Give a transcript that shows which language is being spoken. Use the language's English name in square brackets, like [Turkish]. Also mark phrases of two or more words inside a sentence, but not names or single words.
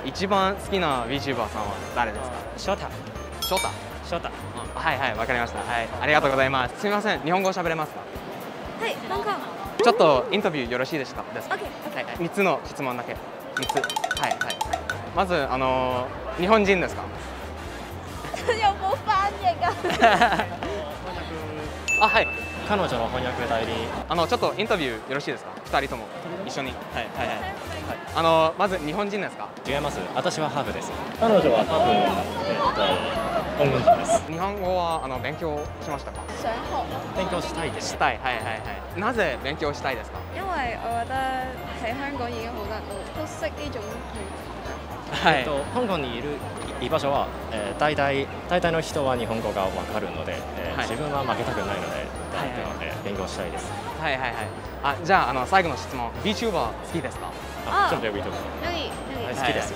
[Japanese] 一番好きな VTuber さんは誰ですか？ショタ。ショタ。ショタ。はいはい、わかりました。はい、ありがとうございます。すみません、日本語喋れますか？はい、香港。ちょっとインタビューよろしいですか？ですか？ OK。はい、3つの質問だけ。3つ。はいはい。まず日本人ですか？ [Cantonese] 有冇翻譯啊？ [Japanese] あ、はい。彼女の翻訳代理。ちょっとインタビューよろしいですか？2人とも一緒に。はいはいはい。まず日本人ですか？違います。私はハーフです。彼女は多分香港人です。日本語は勉強しましたか？勉強したいです。したい。はいはいはい。なぜ勉強したいですか？ [Cantonese] 因為我覺得喺香港已經好多人都識呢種語。 [Japanese] はい。香港にいる居場所は、大体の人は日本語がわかるので、自分は負けたくないので、勉強したいです。はいはいはい。あ、じゃあ最後の質問。VTuber 好きですか？ちょっと VTuber。好きです。